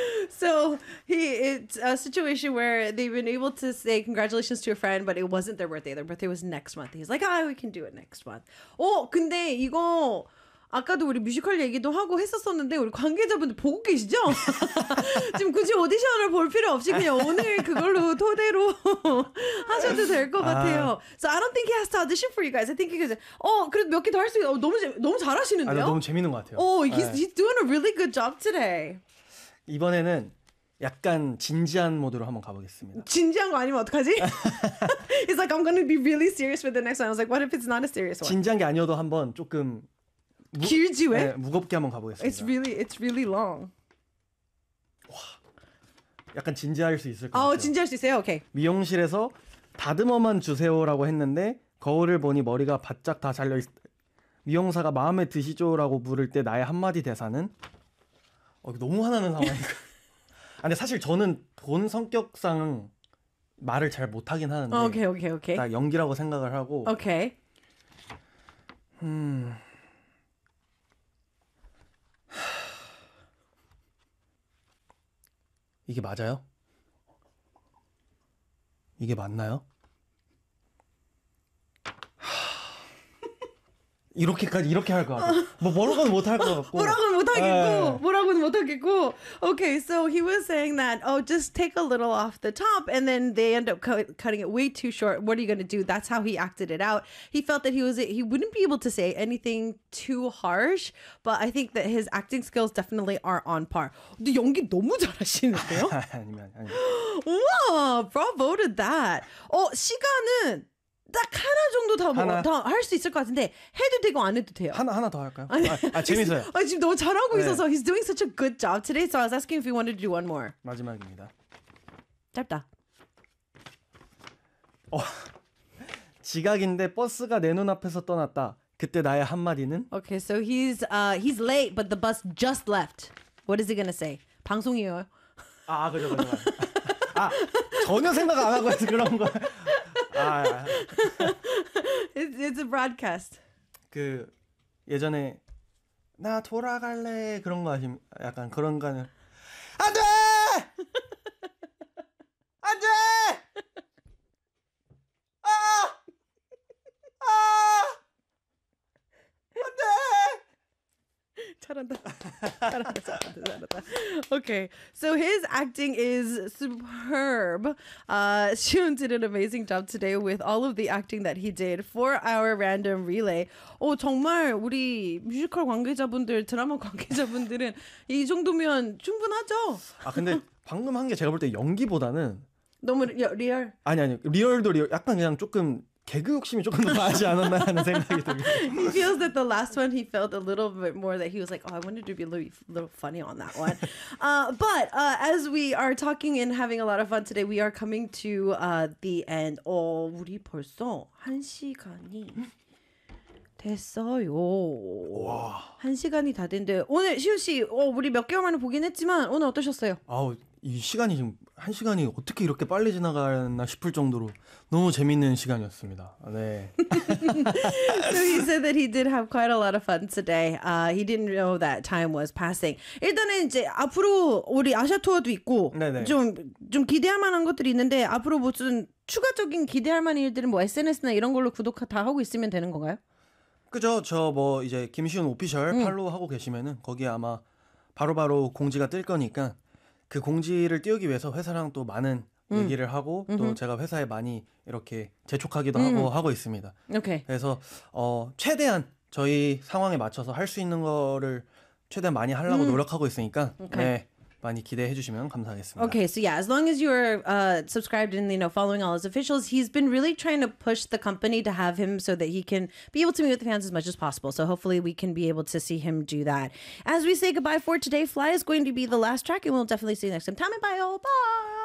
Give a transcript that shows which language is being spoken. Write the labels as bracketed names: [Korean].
[English] So he it's a situation where they've been able to say congratulations to a friend, but it wasn't their birthday. Their birthday was next month. He's like, ah, we can do it next month. [Korean] 어, 근데 이거 아까도 우리 뮤지컬 얘기도 하고 했었었는데 우리 관계자분들 보고 계시죠? 지금 굳이 오디션을 볼 필요 없이 그냥 오늘 그걸로 토대로 하셔도 될 것 같아요. [English] So I don't think he has to audition for you guys. I think he can. [Korean] 어, 그래도 몇 개 더 할 수 있어. 너무 잘하시는데요? 아, 너무 재밌는 것 같아요. [English] Oh, he's doing a really good job today. [Korean] 이번에는 약간 진지한 모드로 한번 가보겠습니다. 진지한 거 아니면 어떡하지? [English] He's like, I'm gonna be really serious with the next one. I was like, what if it's not a serious one? [Korean] 진지한 게 아니어도 한번 조금... 길지 왜? 네, 무겁게 한번 가보겠습니다. [English] It's really long. [Korean] 와, 약간 진지할 수 있을 것 같아요. 아, 진지할 수 있어요? 오케이. 미용실에서 다듬어만 주세요라고 했는데 거울을 보니 머리가 바짝 다 잘려있... 미용사가 마음에 드시죠라고 물을 때 나의 한마디 대사는? 어, 너무 화나는 상황이니까. 근데 사실 저는 본 성격상 말을 잘 못하긴 하는데 오케이. 딱 연기라고 생각을 하고 오케이. 이게 맞아요? 이게 맞나요? 이렇게까지 이렇게 할 것 같고 뭐 뭐라고는 못할 것 같고 뭐라고는 못하겠고 뭐라고는 못하겠고 [English] Okay, so he was saying that oh, just take a little off the top and then they end up cutting it way too short. What are you going to do? That's how he acted it out. He felt that he wouldn't be able to say anything too harsh, but I think that his acting skills definitely are on par. [Korean] 근데 연기 너무 잘하시는데요? 아니면 [English] 와, bravo to that. [Korean] 시간은 딱 하나 정도 더 할 수 있을 것 같은데 해도 되고 안 해도 돼요. 하나 더 할까요? 아 재밌어요. 아 지금 너무 잘하고 네. 있어서 [English] he's doing such a good job today. So I was asking if you wanted to do one more. [Korean] 마지막입니다. 짧다. 지각인데 버스가 내 눈앞에서 떠났다. 그때 나의 한마디는? [English] Okay, so he's late but the bus just left. What is he gonna say? [Korean] 방송이에요. 아 그죠 그죠. 아 전혀 생각 안 하고 해서 그런 거예요. [English] it's a broadcast. [Korean] 그 예전에 나 돌아갈래 그런 거 아심 약간 그런 거는 안돼 안돼 아아 안돼 잘한다 잘한다 잘한다 [English] Okay, so his acting is superb. Shun did an amazing job today with all of the acting that he did for our random relay. [Korean] 정말 우리 뮤지컬 관계자분들, 드라마 관계자분들은 이 정도면 충분하죠? 아 근데 방금 한 게 제가 볼 때 연기보다는 너무 리얼. 아니 리얼도 리얼. 약간 그냥 조금. 개그 욕심이 조금 더 나지 않았나 하는 생각이 듭니다. [English] He feels that the last one, he felt a little bit more that he was like, oh, I wanted to be a little funny on that one. As we are talking and having a lot of fun today, we are coming to the end. [Korean] 우리 벌써 한 시간이 됐어요. 와. 한 시간이 다 됐는데 오늘 시우 씨, 우리 몇 개월 만에 보긴 했지만 오늘 어떠셨어요? 아우. 이 시간이 지금 한 시간이 어떻게 이렇게 빨리 지나가나 싶을 정도로 너무 재밌는 시간이었습니다. 네. [English] So he said that he did have quite a lot of fun today. He didn't know that time was passing. [Korean] 일단은 이제 앞으로 우리 아시아 투어도 있고 좀 기대할 만한 것들이 있는데 앞으로 무슨 추가적인 기대할 만한 일들은 뭐 SNS나 이런 걸로 구독 다 하고 있으면 되는 건가요? 그죠. 저 뭐 이제 김시훈 오피셜 팔로우 하고 계시면은 거기에 아마 바로 공지가 뜰 거니까 그 공지를 띄우기 위해서 회사랑 또 많은 얘기를 하고 또 제가 회사에 많이 이렇게 재촉하기도 하고 있습니다. [English] Okay. [Korean] 그래서 최대한 저희 상황에 맞춰서 할 수 있는 거를 최대한 많이 하려고 노력하고 있으니까 okay. 네. 많이 기대해 주시면 감사하겠습니다. [English] Okay, so yeah, as long as you are subscribed and you know following all his officials, he's been really trying to push the company to have him so that he can be able to meet with the fans as much as possible. So hopefully we can be able to see him do that. As we say goodbye for today, Fly is going to be the last track and we'll definitely see you next time. [Korean] 다음에 봐요. [English] Bye.